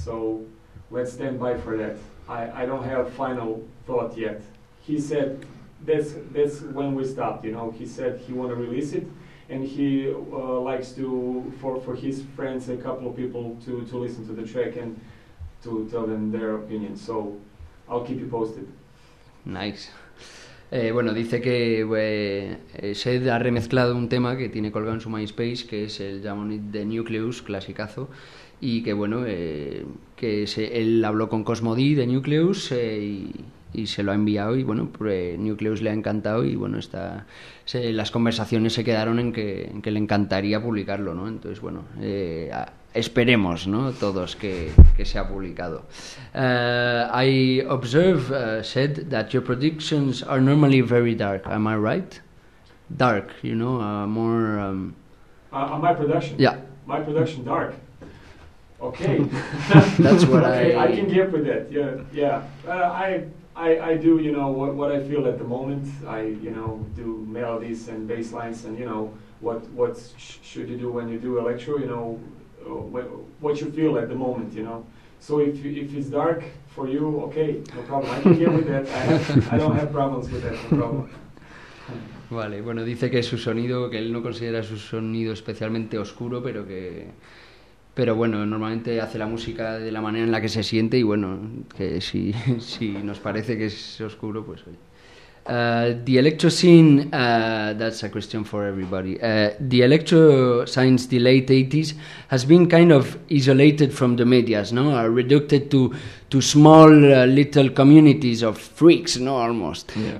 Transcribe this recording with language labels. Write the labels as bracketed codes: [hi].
[en] So let's stand by for that. I don't have final thought yet. He said that's when we stopped. You know, he said he want to release it, and he likes to for his friends, a couple of people to listen to the track and to tell them their opinion. So I'll keep you posted. Nice. [es] Bueno, dice que Sed ha remezclado un tema que tiene colgado en su MySpace, que es el Jamon It The Nucleus, clasicazo, y que bueno, que él habló con Cosmody de Nucleus y se lo ha enviado, y bueno, Nucleus le ha encantado, y bueno, las conversaciones se quedaron en que le encantaría publicarlo, ¿no? Entonces, bueno, esperemos, ¿no? Todos que se ha publicado. [en] I observe, said that your predictions are normally very dark. Am I right? Dark, you know, more. On my production. Yeah. My production dark. Okay. That's what I can get with that. Yeah. I do, you know, what I feel at the moment. I, you know, do melodies and bass lines, and you know what should you do when you do electro, you know. What you feel at the moment, you know. So if it's dark for you, okay, no problem. I'm here with that. I don't have problems with that. No problem. [es] Vale, bueno, dice que su sonido, que él no considera su sonido especialmente oscuro, pero que, pero bueno, normalmente hace la música de la manera en la que se siente y bueno, que si nos parece que es oscuro, pues oye. [en] The electro scene, that's a question for everybody. The electro since the late 80s has been kind of isolated from the medias, no? Reduced to small little communities of freaks, no? Almost. Yeah.